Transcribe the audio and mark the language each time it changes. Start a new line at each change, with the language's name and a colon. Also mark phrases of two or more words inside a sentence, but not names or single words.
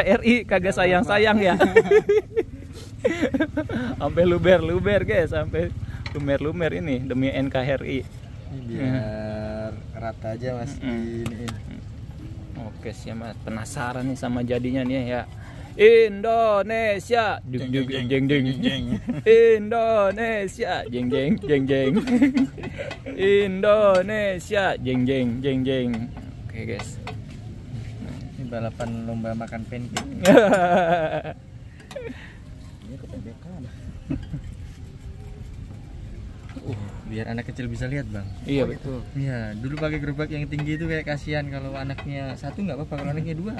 Indonesian: Demi NKRI kagak sayang-sayang ya. Sampai luber guys, sampai lumer ini demi NKRI. Ini biar rata aja mas. Ini. Oke sih mas, penasaran nih sama jadinya nih ya. Indonesia, jeng jeng jeng. Indonesia, jeng jeng. Indonesia, jeng jeng. Oke guys. Ini balapan lomba makan pancake. Ini kependekan. Biar anak kecil bisa lihat bang. Iya betul. Iya, dulu pakai gerobak yang tinggi itu kayak kasihan kalau anaknya satu nggak apa-apa, kalau anaknya dua.